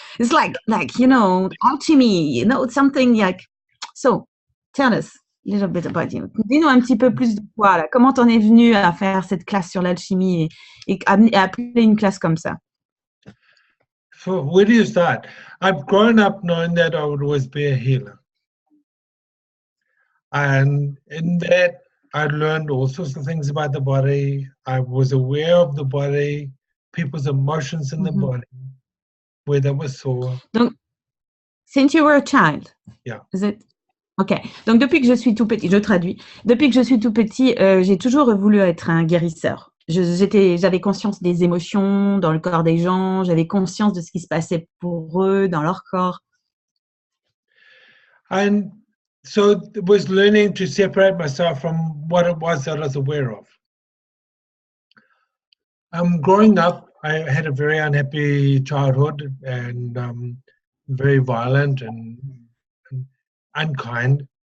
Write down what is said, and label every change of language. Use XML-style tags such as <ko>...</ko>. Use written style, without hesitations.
<en>It's like alchemy, something like. So tell us a little bit about you.</en> <fr>Dis-nous un petit peu plus de toi, là. Comment t'en es venu à faire cette classe sur l'alchimie et à appeler une classe comme ça?</fr> <en>So where do you start? I've grown up knowing that I would always be a healer. And in that, I learned all sorts of things about the body. I was aware of the body, people's emotions in the body, where they were sore. Donc, since you were a child, yeah. Is it?</en> <fr>Ok, donc depuis que je suis tout petit, je traduis. Depuis que je suis tout petit, j'ai toujours voulu être un guérisseur. J'avais conscience des émotions dans le corps des gens, j'avais conscience de ce qui se passait pour eux dans leur corps.</fr> <en>And so it was learning to separate myself from what it was that I was aware of. Growing up, I had a very unhappy childhood and very violent and unkind.</en>